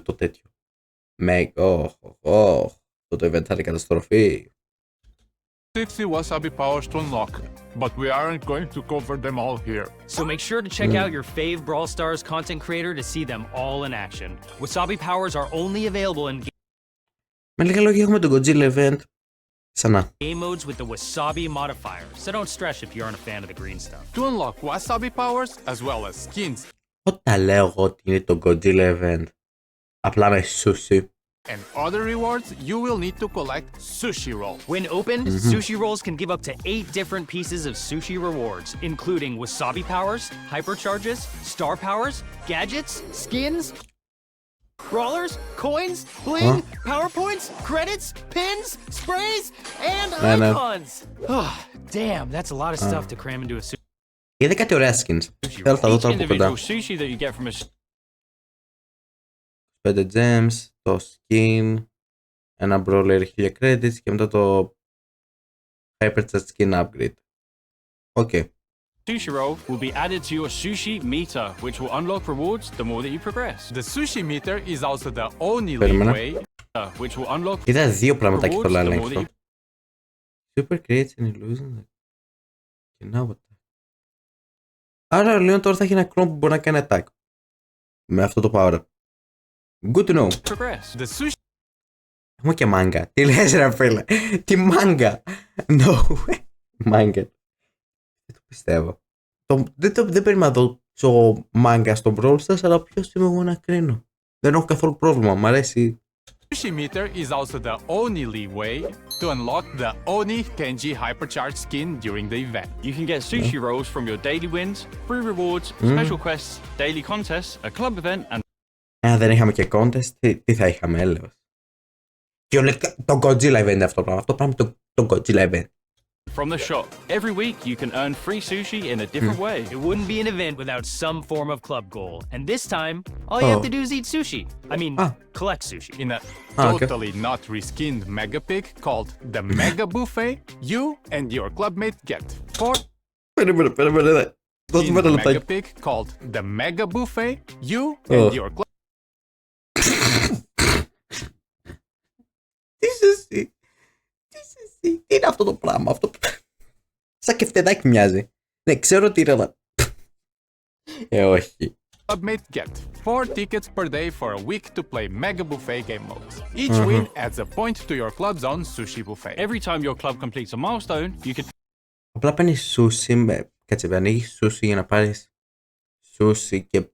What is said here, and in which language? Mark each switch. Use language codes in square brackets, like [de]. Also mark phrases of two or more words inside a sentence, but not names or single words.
[el] Το τέτοιο. Αυτό το event θα είναι καταστροφή. [en] 60 wasabi powers to unlock, but we aren't going to cover them all here. So make sure to check out your fave Brawl Stars content creator to see them all in action. Wasabi powers are only available in [el] Με λίγα λόγια έχουμε το Godzilla event. Ξανά. [en] game modes with the Wasabi modifier, so don't stress if you aren't a fan of the green stuff. To unlock wasabi powers, as well as skins [el] Όταν λέω εγώ ότι είναι το Godzilla event, απλά με sushi. [en] and other rewards, you will need to collect sushi rolls. When opened, sushi rolls can give up to 8 different pieces of sushi rewards, including wasabi powers, hypercharges, star powers, gadgets, skins, brawlers, coins, bling, powerpoints, credits, pins, sprays, and no. icons. Oh, damn, that's a lot of stuff to cram into a sushi. [el] Είδε κάτι ωραία skins. Θέλω να τα δω [en] Each [el] τώρα από κοντά. [en] individual sushi that you get from a 5 gems, [el] το skin, ένα brawler 1000 credits και μετά το [en] hypercharge skin upgrade. Okay. sushi roll will be added to your sushi meter, which will unlock rewards the more that you progress. The sushi meter is also the only [el] Περίμενε. [en] way Which will unlock [el] Είδα δύο πραγματάκια [en] rewards [el] πολλά [en] the more that [el] ελέγχω. [en] you Super creates an illusion. Και now what? [el] Άρα λέω τώρα θα έχει ένα clone που μπορεί να κάνει attack. Με αυτό το power up. [en] Good to know. progress. the sushi [el] Έχουμε και μάγκα. Τι λες ρε φίλε. Τι μάγκα. No. Μάγκα. Δεν το πιστεύω. Δεν πρέπει να δω μάγκα στο Brawl Stars, αλλά ποιος είμαι εγώ να κρίνω. Δεν έχω καθόλου πρόβλημα. Μ' αρέσει. [en] sushi meter is also the only way to unlock the Oni Kenji hypercharge skin during the event. You can get sushi rolls from your daily wins, free rewards, special quests, daily contests, a club event, and [el] Δεν είχαμε και contest. Τι θα είχαμε, έλεος. Το Godzilla event αυτό πράγμα. Αυτό πράγμα το Godzilla event. [en] From the shop. Every week you can earn free sushi in a different way. It wouldn't be an event without some form of club goal. And this time, all you have to do is eat sushi. I mean, collect sushi. In a okay. totally not reskinned mega pick called the Mega Buffet, you and your clubmate get 4 [el] Περίμενε. Δώσ' μου ένα [en] mega [el] λεπτάκι. [en] pick called the Mega Buffet, you and your club. [el] Τι είσαι εσύ. Τι είναι αυτό το πράγμα. Αυτό... Σαν κεφτεδάκι μοιάζει. Ναι, ξέρω ότι είναι αλλά... όχι. [en] Clubmate get 4 tickets per day for a week to play Mega Buffet game modes. Each win adds a point to your club's own sushi buffet. Every time your club completes a milestone, you can [el] Απλά παίρνεις σούσι με... Κάτσε, ανοίγεις σούσι για να πάρεις σούσι και...